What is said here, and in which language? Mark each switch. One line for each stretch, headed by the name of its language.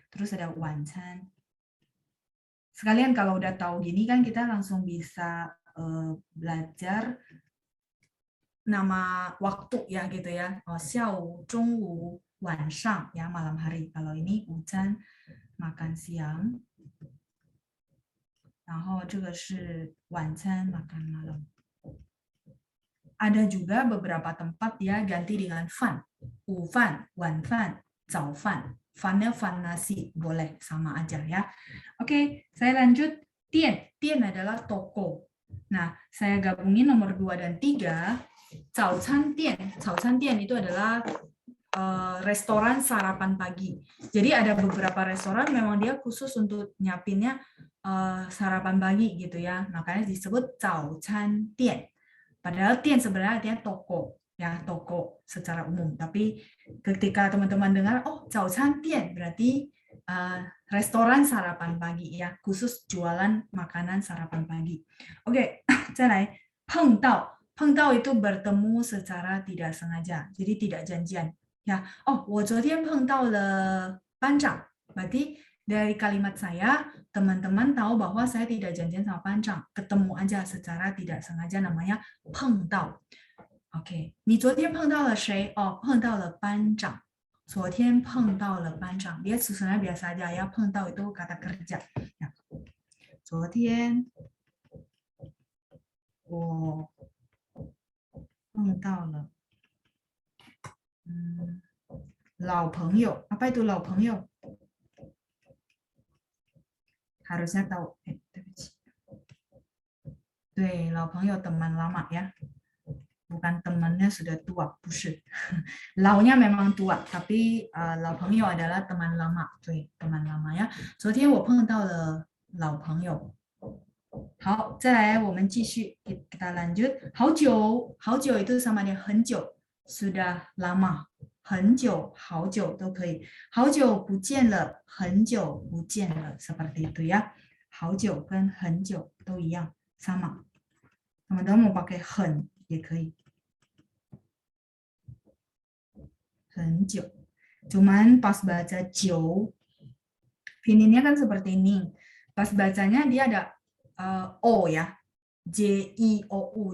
Indonesian: Terus ada 晚餐. Sekalian kalau udah tahu gini kan kita langsung bisa belajar nama waktu ya gitu ya.
Chinese: 下午, 中午, 晚上
Indonesian: ya malam hari. Kalau ini 午餐 makan siang.
Chinese: 然后这个是晚餐
Indonesian: makan malam. Ada juga beberapa tempat ya ganti dengan fan. 午饭, 晚饭, 早饭.Fannya fan nasi, boleh sama aja ya. Oke, saya lanjut. Tian, tian adalah toko. Nah, saya gabungin nomor 2 dan 3. 早餐店, 早餐店 itu adalah restoran sarapan pagi. Jadi ada beberapa restoran memang dia khusus untuk nyiapinnya sarapan pagi gitu ya. Makanya disebut 早餐店. Padahal tian sebenarnya artinya toko. Ya, toko secara umum. Tapi ketika teman-teman dengar, oh, 早餐店 berarti restoran sarapan pagi ya, khusus jualan makanan sarapan pagi. Oke,
Chinese: 再来碰到.
Indonesian: 碰到 itu bertemu secara tidak sengaja, jadi tidak janjian.
Chinese: Ya, oh, 我昨天碰到了班长.
Indonesian: Berarti dari kalimat saya, teman-teman tahu bahwa saya tidak janjian sama 班长, ketemu aja secara tidak sengaja namanya 碰到.
Chinese: OK， 你昨天碰到了谁？哦，碰到了班长。昨天碰到了班长。
Indonesian: Dia sebenarnya biasa aja ya, 碰到 itu kata kerja. Ya.
Chinese: 昨天我碰到了老朋友.
Indonesian: Apa itu
Chinese: 老朋友?
Indonesian: Harusnya tahu.
Chinese: 对不起。
Indonesian: 对，老朋友 teman lama ya. Bukan temannya sudah tua,
Chinese: 不是.
Indonesian: Launya memang tua, tapi 老朋友 adalah teman lama, 对， teman lama ya.
Chinese: 昨天我碰到了老朋友. 好，再来我们继续
Indonesian: kita lanjut. 好久，好久 itu sama dengan 很久, sudah lama.
Chinese: 很久，好久都可以. 好久不见了，很久不见了
Indonesian: seperti itu ya.
Chinese: 好久跟很久都一样， sama.
Indonesian: Teman-teman mau pakai 很
Chinese: 也可以，很久。
Indonesian: Cuman pas baca 久 pinginnya kan seperti ini. Pas bacanya dia ada o ya, j i o u.